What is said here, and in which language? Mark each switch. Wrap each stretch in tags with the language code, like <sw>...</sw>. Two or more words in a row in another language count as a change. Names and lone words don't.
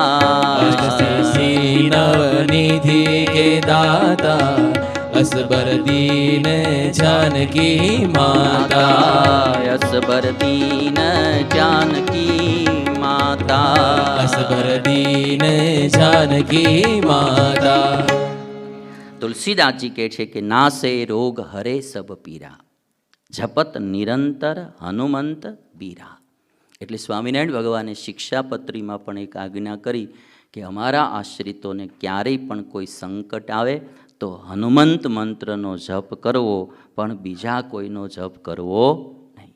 <awa>अष्ट सिद्धि नव निधि के दाता, असबर दीन जानकी माता. असबर दीन जानकी माता. असबर दीन जानकी माता.</awa> <gu>તુલસીદાસજી કહે છે કે</gu> <awa>नासे रोग हरे सब पीरा, जपत निरंतर हनुमंत बीरा.</awa> <gu>એટલે સ્વામિનારાયણ ભગવાને શિક્ષાપત્રીમાં પણ એક આજ્ઞા કરી કે અમારા આશ્રિતોને ક્યારેય પણ કોઈ સંકટ આવે તો હનુમંત મંત્રનો જપ કરવો, પણ બીજા કોઈનો જપ કરવો નહીં.</gu>